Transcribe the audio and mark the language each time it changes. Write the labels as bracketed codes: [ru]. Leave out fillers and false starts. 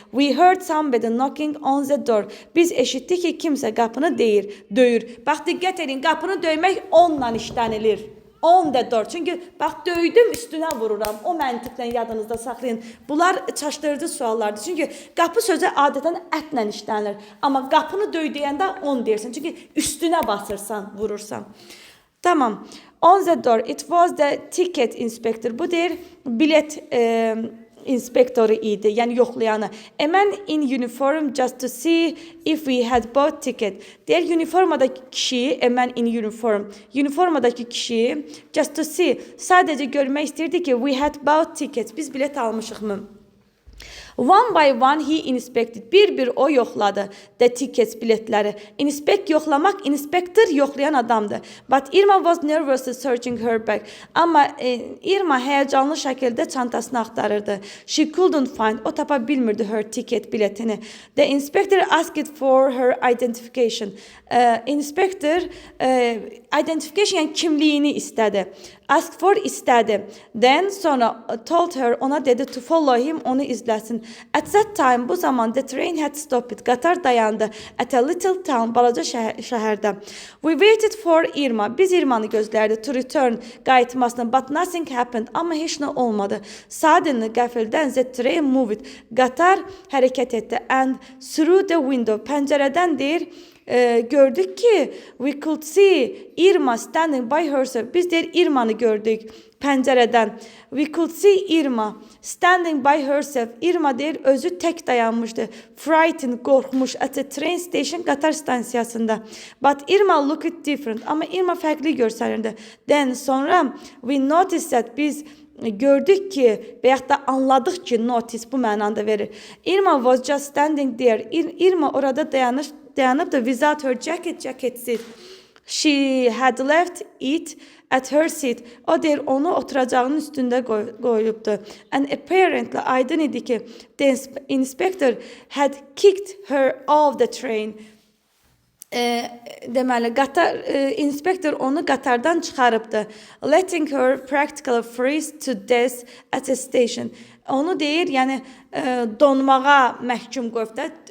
[en] We heard somebody knocking on the door. [az] Biz eşitdik ki, kimsə qapını döyür. Bax, diqqət edin, qapını döymək onunla işlənilir. [en] On the door. [az] Çünki bax, döydüm, üstünə vururam. O məntiqlə yadınızda saxlayın. Bunlar çaşdırıcı suallardır. Çünki qapı sözü adətən ətlə işlənilir. Amma qapını döydəyəndə on deyirsən. Çünki üstünə basırsan, vurursan. [en] Tamam. On the door. It was the ticket inspector. [az] Bu deyir, bilet inspektoru idi, yəni yoxlayanı. [en] A man in uniform just to see if we had bought ticket. [az] Deyir, uniformadakı kişi, [en] a man in uniform, [az] uniformadakı kişi [en] just to see, [az] sadəcə görmək istəyirdi ki, [en] we had bought ticket, [az] biz bilet almışıq mı? [en] One by one he inspected. [az] Bir o yoxladı [en] the tickets, [az] biletləri. Inspect yoxlamaq, inspector yoxlayan adamdır. [en] But Irma was nervously searching her bag. [az] Amma Irma həyəcanlı şəkildə çantasını axtarırdı. [en] She couldn't find. [az] O tapa bilmirdi [en] her ticket, [az] biletini. [en] The inspector asked for her identification. [az] Inspector identification, yəni kimliyini istədi. [en] Ask for istədi. Then [az] sonra [en] told her, [az] ona dedi [en] to follow him, [az] onu izləsin. [en] At that time, [az] bu zaman [en] the train had stopped. [az] Qatar dayandı. [en] At a little town, [az] balaca şəhərdə. [en] We waited for Irma. [az] Biz Irmanı gözlərdi [en] to return, [az] qayıtmasını. [en] But nothing happened. [az] Amma heç nə olmadı. [en] Suddenly, [az] qəfildən [en] the train moved. [az] Qatar hərəkət etdi. [en] And through the window, [az] pəncərədən deyir, gördük ki, [en] we could see Irma standing by herself. [az] Biz deyir, Irmanı gördük pəncərədən. [en] We could see Irma standing by herself. [az] Irma deyir, özü tək dayanmışdı. [en] Frightened, [az] qorxmuş [en] at a train station, [az] qatar stansiyasında. [en] But Irma looked different. [az] Amma Irma fərqli görsənirdi. [en] Then [az] sonra [en] we noticed that, [az] biz gördük ki, veyahut da anladıq ki, notice bu mənada verir. [en] Irma was just standing there. [az] Irma orada dayanıbdı [en] without her jacket, [az] cəketsiz. [en] She had left it at her seat. [az] O deyir, onu oturacağının üstündə qoyulubdu. [en] And apparently, [az] aydın idi ki, [en] the inspector had kicked her off the train. [az] Deməli, inspektor onu qatardan çıxarıbdı. [en] Letting her practically freeze to death at a station. [az] Onu deyir, yəni donmağa məhkum qoyubda.